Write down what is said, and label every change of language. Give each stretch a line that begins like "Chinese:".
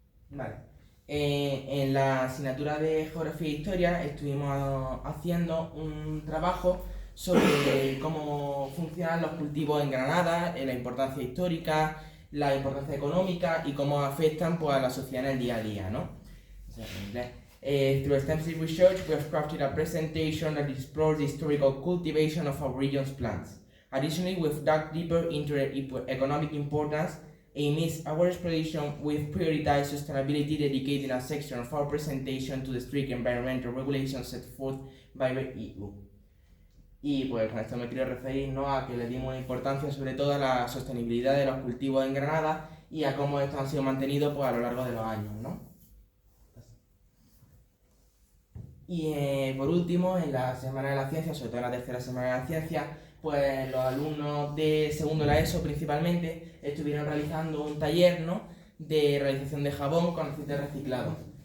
Spanish: Vale. En la asignatura de Geografía e Historia estuvimos haciendo un trabajo sobre cómo funcionan los cultivos en Granada, la importancia histórica, la importancia económica y cómo afectan, pues, a la sociedad en el día a día, ¿no?
English: Through extensive research, we have crafted a presentation that explores the historical cultivation of our region's plants. Additionally, we've dug deeper into the economic importance. Amidst our exploration, we've prioritized sustainability, dedicating a section of our presentation to the strict environmental regulations set forth by the EU.
Spanish: Y pues con esto me quiero referir, ¿no?, a que le dimos una importancia sobre todo a la sostenibilidad de los cultivos en Granada y a cómo estos han sido mantenidos, pues, a lo largo de los años, ¿no? Y por último, en la Semana de la Ciencia, sobre todo en la tercera Semana de la Ciencia, pues los alumnos de segundo de la ESO principalmente estuvieron realizando un taller, ¿no?, de realización de jabón con aceite reciclado.